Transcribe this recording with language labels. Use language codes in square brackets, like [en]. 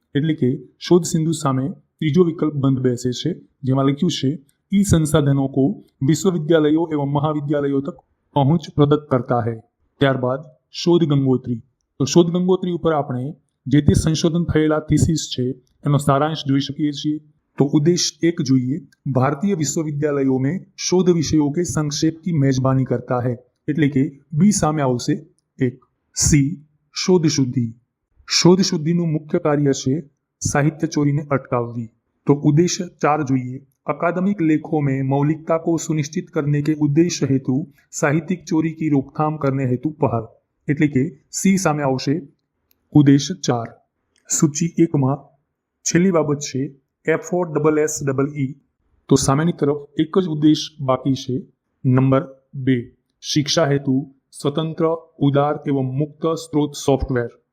[gu] એટલે કે શોધ સિંધુ સામે ત્રીજો વિકલ્પ બંધ બેસે છે, જેમાં લખ્યું છે [hi] ई संसाधनों को विश्वविद्यालयों एवं महाविद्यालयों तक पहुंच प्रदत्त करता है. [gu] ત્યારબાદ શોધ ગંગોત્રી. તો શોધ ગંગોત્રી ઉપર આપણે જે તે સંશોધન થયેલા થીસીસ છે એનો સારાંશ જોઈ શકીએ છીએ. તો ઉદ્દેશ 1 જોઈએ, [hi] ભારતીય વિશ્વવિદ્યાલयों में शोध विषयों के संक्षेप की मेजबानी करता है. [gu] એટલે કે બી સામે આવશે 1. સી શોધ શુદ્ધિ. શોધ શુદ્ધિનું મુખ્ય કાર્ય છે સાહિત્ય ચોરીને અટકાવવી. તો ઉદ્દેશ્य 4 જોઈએ, [hi] अकादमिक लेखों में मौलिकता को सुनिश्चित करने के उद्देश्य हेतु साहित्यिक चोरी की रोकथाम करने हेतु पहल. [gu] એટલે કે સી સામે આવશે ઉદ્દેશ્ય 4. સૂચિ 1માં છેલ્લી બાબત છે FOSSEE. તો સામેની તરફ એક જ ઉદ્દેશ બાકી છે, નંબર 2, શિક્ષા હેતુ સ્વતંત્ર ઉદાર એવં મુક્ત સ્ત્રોત સોફ્ટવેર.